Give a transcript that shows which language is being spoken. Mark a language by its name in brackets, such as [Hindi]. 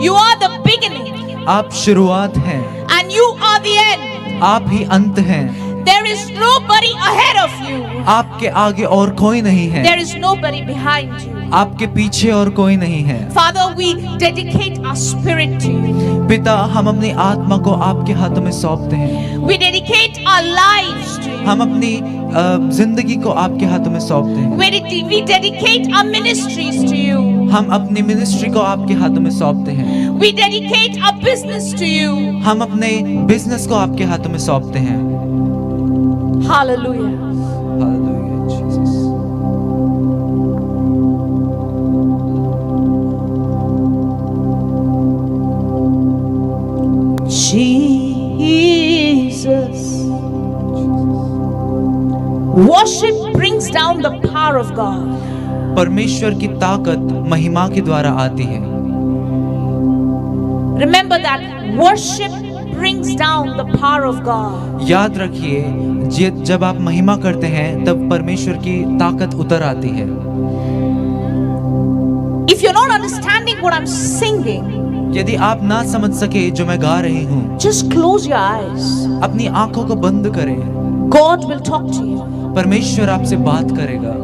[English] You are the beginning. [Hindi] आप शुरुआत हैं, [English] And you are the end. [Hindi] आप ही अंत हैं। [English] There is nobody ahead of you. [Hindi] आपके आगे और कोई नहीं है, [English] There is nobody behind you. [Hindi] आपके पीछे और कोई नहीं है। [English] Father, we dedicate our spirit to you. [Hindi] पिता, हम अपनी आत्मा को आपके हाथों में सौंपते हैं। [English] We dedicate our lives to you. [Hindi] हम अपनी जिंदगी को आपके हाथों में सौंपते हैं। [English] We dedicate our ministries to you. [Hindi] हम अपनी मिनिस्ट्री को आपके हाथों में सौंपते हैं। [English] We dedicate our business to you. [Hindi] हम अपने बिजनेस को आपके हाथों में सौंपते हैं। [English] Hallelujah. [Hindi] Hallelujah, Jesus. [English] Jesus. Worship brings down the power of God. [Hindi] परमेश्वर की ताकत महिमा के द्वारा आती है। [English] Remember that worship brings down the power of God. [Hindi] याद रखिए, जब आप महिमा करते हैं तब परमेश्वर की ताकत उतर आती है। [English] If you're not understanding what I'm singing, [Hindi] यदि आप ना समझ सके जो मैं गा रही हूँ, [English] just close your eyes. [Hindi] अपनी आंखों को बंद करें। [English] God will talk to you [Hindi] परमेश्वर आपसे बात करेगा